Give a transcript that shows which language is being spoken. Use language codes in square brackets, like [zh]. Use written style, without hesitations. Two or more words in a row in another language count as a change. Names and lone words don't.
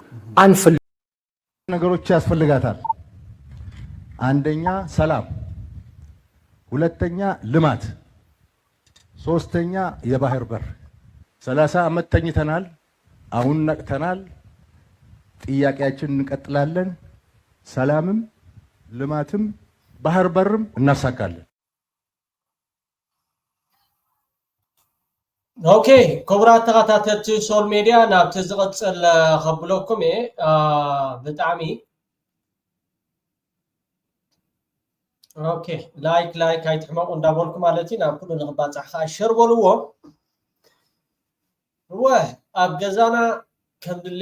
[am] ነገሮች ያስፈልጋታል። አንደኛ ሰላም፣ ሁለተኛ ልማት፣ ሶስተኛ የባህር በር። 30 ዓመት ተኝተናል። አሁን ነቅተናል። ጥያቄያችንን እንቀጥላለን። ሰላምም ልማትም ባህር በርም እናሳካለን። [ti] ኦኬ ክቡራት ተኸታተልቲ ሶል ሚድያ ናብቲ ዝቕፅል ከብለኩም እየ ብጣዕሚ ኦኬ ላይክ ኣይትሕመቁ እንዳበልኩ ማለት እዩ ናብ ኩሉ ንክባፅሕ ከዓ ሸር በልዎ። ኣብ ገዛና ከም